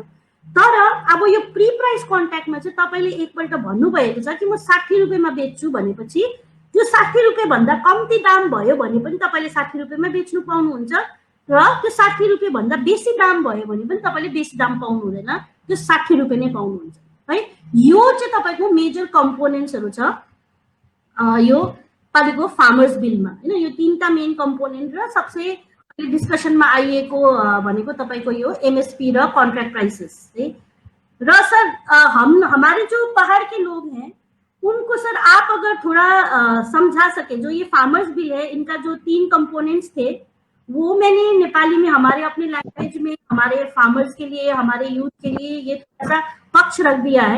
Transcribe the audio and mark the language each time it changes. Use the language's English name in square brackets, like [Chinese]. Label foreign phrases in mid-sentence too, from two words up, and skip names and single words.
[Nepali] तर अब यो [English] pre price contractma [Nepali] चाहिँ तपाईले एकपल्ट भन्नुभएको छ कि म 60 रुपैयाँमा बेच्छु भनेपछि त्यो 60 रुपैयाँ भन्दा कम्ती दाम भयो भने पनि तपाईले 60 रुपैयाँमा बेच्नु पाउनुहुन्छ र त्यो 60 रुपैयाँ भन्दा बेसी दाम भयो भने पनि तपाईले बेसी दाम पाउनु हुँदैन, त्यो 60 रुपैयाँ नै पाउनुहुन्छ है। यो चाहिँ तपाईको [English] major componentsharu [Nepali] छ यो तपाईको [English] farmers billma [Nepali] हैन। यो तीनटा [English] main component [Nepali] र सबसे डिस्कसनमा आइएको भनेको तपाईको यो एमएसपी र [English] contract prices [Nepali] है। [Hindi] र सर हमारे जो पहाड़ के लोग हैं उनको सर आप अगर थोड़ा समझा सके, जो ये [English] farmers bill [Hindi] है इनका जो 3 कंपोनेंट्स थे वो मैंने नेपाली में हमारे अपने लैंग्वेज में हमारे फार्मर्स के लिए हमारे यूथ के लिए ये थोड़ा सा पक्ष रख दिया है।